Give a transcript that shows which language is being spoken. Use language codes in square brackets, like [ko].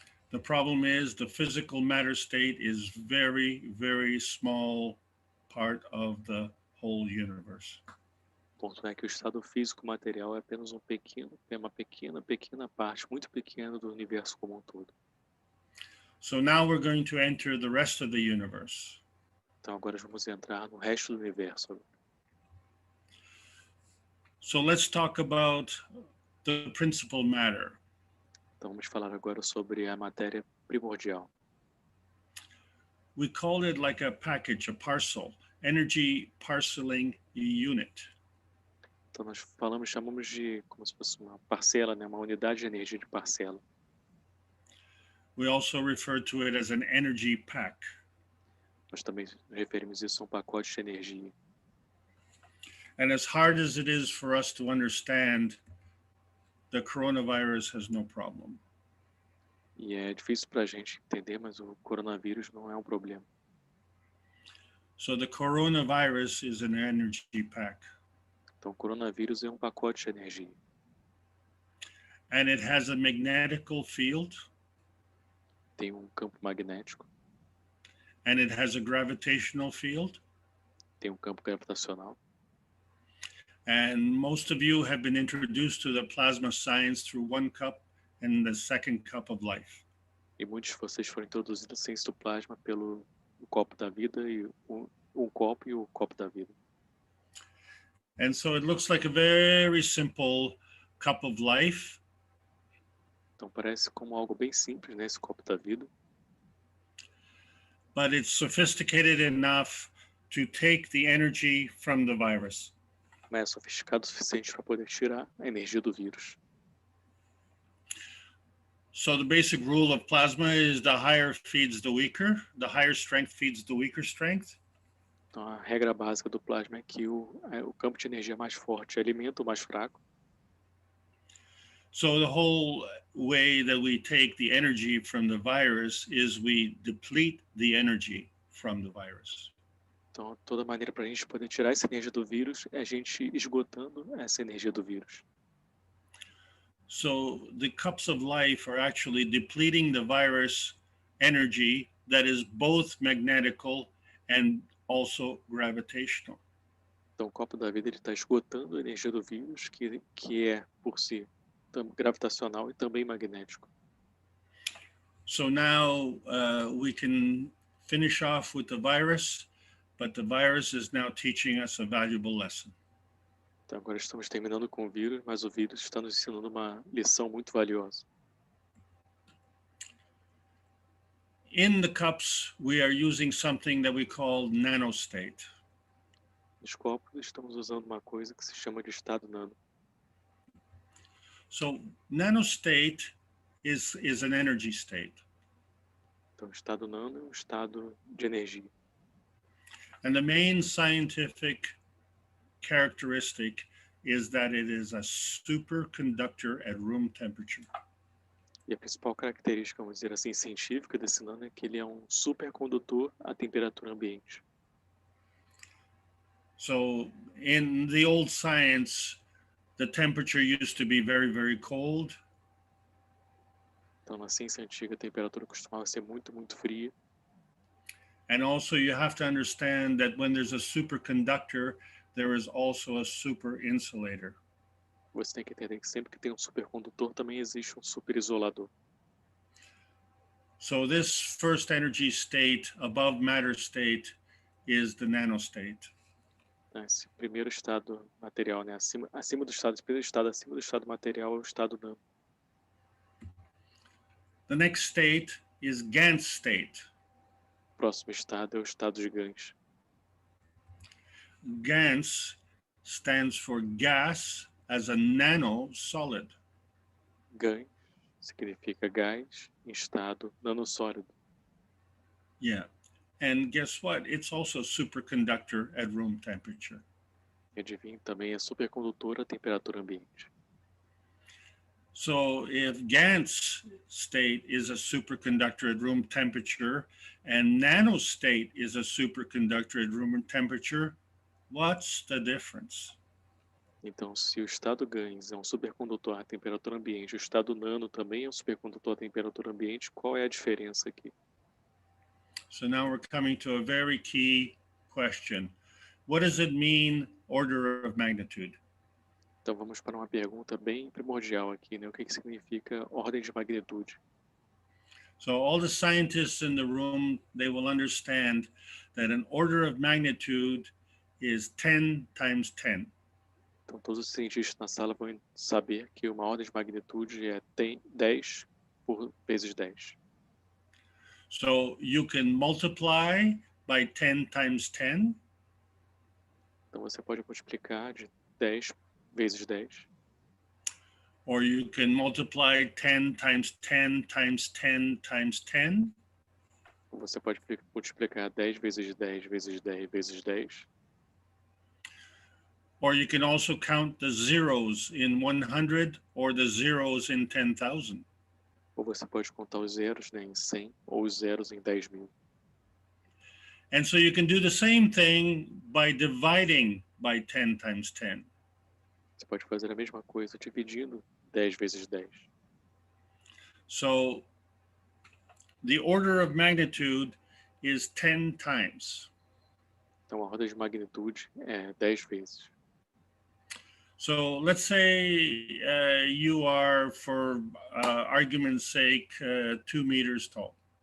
[en] the problem is the physical matter state is very, very small part of the whole universe. [pt] O ponto é que o estado físico material é apenas uma pequena parte, muito pequena do universo como um todo. [en] So now we're going to enter the rest of the universe. [pt] Então agora vamos entrar no resto do universo. [en] So let's talk about the principal matter. [pt] Então vamos falar agora sobre a matéria primordial. [en] We call it like a package, a parcel, energy parceling unit. [pt] Então nós chamamos de como se fosse uma parcela, né? Uma unidade de energia de parcela. [en] We also refer to it as an energy pack. [pt] Nós também referimos isso a um pacote de energia. [en] And as hard as it is for us to understand, the coronavirus has no problem. [pt] E é difícil para a gente entender, mas o coronavírus não é um problema. [en] So the coronavirus is an energy pack. [pt] Então o coronavírus é um pacote de energia. [en] And it has a magnetical field. [pt] Tem um campo magnético. [en] And it has a gravitational field. [pt] Tem um campo gravitacional. [en] And most of you have been introduced to the plasma science through one cup and the second cup of life. [pt] E muitos de vocês foram introduzidos à ciência do plasma pelo copo da vida e um copo e o copo da vida. [en] And so it looks like a very simple cup of life. [pt] Então parece como algo bem simples, né, esse copo da vida. [en] But it's sophisticated enough to take the energy from the virus. [pt] Mas é sofisticado o suficiente para poder tirar a energia do vírus. [en] So the basic rule of plasma is the higher feeds the weaker, the higher strength feeds the weaker strength. [pt] Então a regra básica do plasma é que o campo de energia mais forte alimenta o mais fraco. [en] So the whole way that we take the energy from the virus is we deplete the energy from the virus. [pt] Então toda maneira para a gente poder tirar essa energia do vírus é a gente esgotando essa energia do vírus. [en] So the cups of life are actually depleting the virus energy that is both magnetical and also gravitational. [pt] Então o copo da vida ele está esgotando a energia do vírus que é por si gravitacional e também magnético. [en] So now we can finish off with the virus, but the virus is now teaching us a valuable lesson. [pt] Então agora estamos terminando com o vírus, mas o vírus está nos ensinando uma lição muito valiosa. [en] In the cups, we are using something that we call nanostate. [pt] Nos copos estamos usando uma coisa que se chama de estado nano. [en] So nanostate is an energy state. [pt] Então o estado nano é um estado de energia. [en] And the main scientific characteristic is that it is a superconductor at room temperature. [pt] E a principal característica, vamos dizer assim, científica desse nano é que ele é um supercondutor à temperatura ambiente. [en] So in the old science, the temperature used to be very, very cold. [pt] Então na ciência antiga a temperatura costumava ser muito, muito fria. [en] And also you have to understand that when there's a superconductor, there is also a super insulator. [pt] Você tem que entender que sempre que tem um supercondutor também existe um superisolador. [en] So this first energy state above matter state is the nanostate. [pt] Esse primeiro estado material, né? Acima do estado, esse primeiro estado acima do estado material é o estado nano. [en] The next state is Gantt state. [pt] O próximo estado é o estado de Gantt. [en] Gantt stands for gas as a nano solid. [pt] Gantt significa gás em estado nanossólido. [en] Yeah. And guess what? It's also superconductor at room temperature. [pt] E adivinha, também é supercondutor à temperatura ambiente. [en] So if Gantt's state is a superconductor at room temperature and nanostate is a superconductor at room temperature, what's the difference? [pt] Então, se o estado Gantt é um supercondutor à temperatura ambiente, o estado nano também é um supercondutor à temperatura ambiente, qual é a diferença aqui? [en] So now we're coming to a very key question. What does it mean, order of magnitude? [pt] Então vamos para uma pergunta bem primordial aqui, né? O que significa ordem de magnitude? [en] So all the scientists in the room, they will understand that an order of magnitude is 10 times 10. [pt] Então, todos os cientistas na sala vão saber que uma ordem de magnitude tem 10 por vezes 10. [en] So you can multiply by 10 times 10. [pt] Então, você pode multiplicar de 10 vezes 10. [en] Or you can multiply 10 times 10 times 10 times 10. [pt] Ou você pode multiplicar 10 vezes 10 vezes 10 vezes 10. [en] Or you can also count the zeros in 100 or the zeros in 10,000. [pt] Ou você pode contar os zeros, né, em 100 ou os zeros em 10.000. [en] And so you can do the same thing by dividing by 10 times 10. [pt] Você pode fazer a mesma coisa dividindo 10 vezes 10. [en] So the order of magnitude is 10 times. [pt] Então, a ordem de magnitude é 10 vezes. [en] So let's say you are, for argument's sake, 2 meters tall.